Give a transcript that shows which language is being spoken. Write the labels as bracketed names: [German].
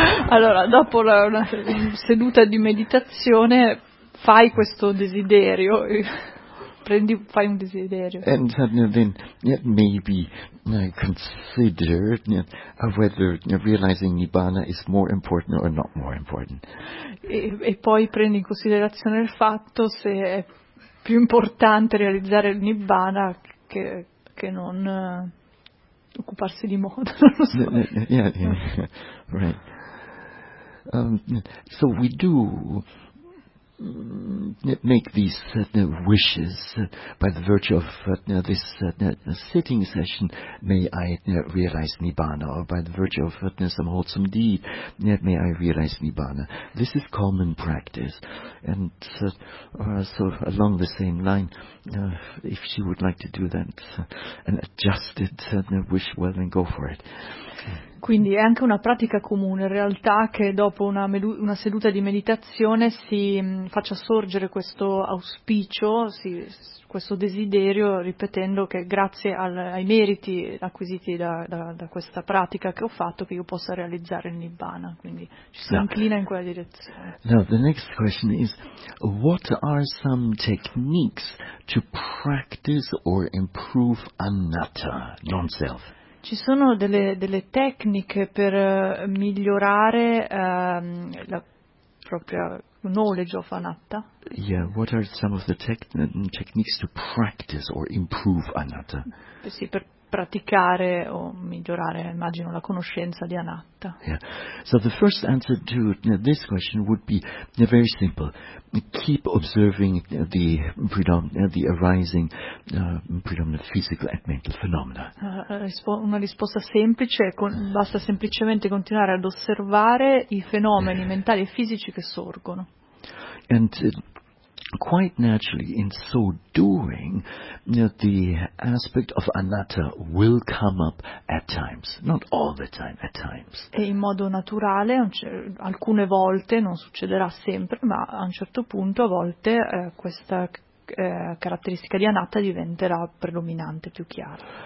[Italian] Allora, dopo una seduta di meditazione, fai questo desiderio. Prendi, fai un desiderio. [English] And then maybe consider whether realizing Nibbana is more important or not more important. [Italian] E poi prendi in considerazione il fatto se è più importante realizzare il Nibbana che non occuparsi di moda, non lo so. [English] Yeah. Right. So we do make these wishes by the virtue of this sitting session, may I realize Nibbana, or by the virtue of some wholesome deed, may I realize Nibbana. This is common practice. And so along the same line, if she would like to do that, an adjusted wish, well then go for it. [Italian] Quindi è anche una pratica comune, in realtà, che dopo una seduta di meditazione si faccia sorgere questo auspicio, questo desiderio, ripetendo che grazie ai meriti acquisiti da questa pratica che ho fatto, che io possa realizzare il Nibbana. Quindi ci si inclina in quella direzione. [English] Now, the next question is, what are some techniques to practice or improve anatta, non-self? [Italian] Ci sono delle tecniche per migliorare la propria [English] knowledge of [Italian] anatta? [English] Yeah, what are some of the techniques to practice or improve anatta? [Italian] Sì, per praticare o migliorare, immagino, la conoscenza di anatta. [English] Yeah. So the first answer to this question would be very simple. Keep observing the arising predominant physical and mental phenomena. [Italian] Una risposta semplice, basta semplicemente continuare ad osservare i fenomeni mentali e fisici che sorgono. [English] And quite naturally, in so doing, the aspect of anatta will come up at times, not all the time, at times. [Italian] E in modo naturale, alcune volte, non succederà sempre, ma a un certo punto, a volte, questa caratteristica di anatta diventerà predominante, più chiara.